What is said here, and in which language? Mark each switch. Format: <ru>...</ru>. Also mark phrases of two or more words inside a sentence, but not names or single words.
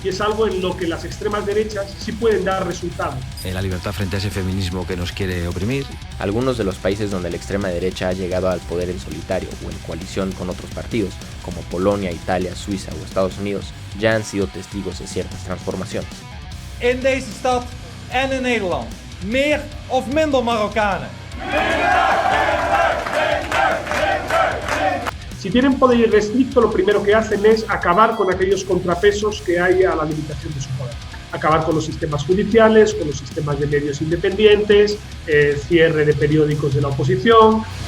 <es>y es algo en lo que las extremas derechas sí pueden dar resultados. La libertad frente a ese feminismo que nos quiere oprimir. Algunos de los países donde la extrema derecha ha llegado al poder en solitario o en coalición con otros partidos, como Polonia, Italia, Suiza o Estados Unidos, ya han sido testigos de ciertas transformaciones.</es> <nl>In deze stad en in Nederland, meer of minder Marokkanen.</nl> <es>Si tienen poder irrestricto, lo primero que hacen es acabar con aquellos contrapesos que hay a la limitación de su poder. Acabar con los sistemas judiciales, con los sistemas de medios independientes, cierre de periódicos de la oposición.</es>